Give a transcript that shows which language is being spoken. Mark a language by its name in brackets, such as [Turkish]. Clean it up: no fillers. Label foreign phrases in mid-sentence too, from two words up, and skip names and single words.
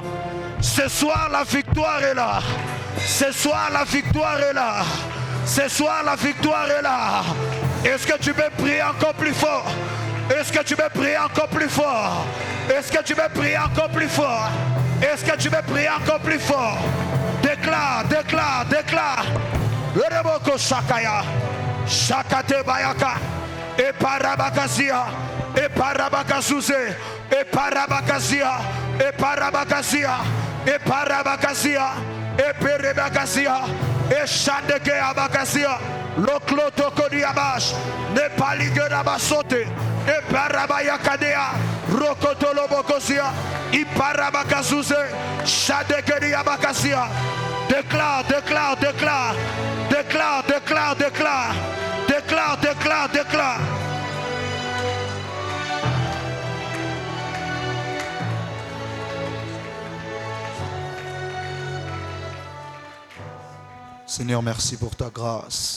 [French] Ce soir, la victoire est là. Ce soir, la victoire est là. Ce soir, la victoire est là. Est-ce que tu peux prier encore plus fort? Est-ce que tu veux prier encore plus fort? Est-ce que tu veux prier encore plus fort? Est-ce que tu veux prier encore plus fort? Déclare, déclare, déclare. Reboko Shakaya. Shakate Bayaka. Et Parabakasia. Et Parabakasuse. Et Parabakasia, et Parabakasia, et Parabakasia, et Perebakasia, Eshadeke abakasia. Lokloto kodiabash. Nepaligue d'abasote. Eparabayakadea. Rokotolobokosia. Iparabakazuse. Shadeke diabakasia. Déclare, déclare, déclare. Déclare, déclare, déclare. Déclare, déclare, déclare. Seigneur, merci pour ta grâce.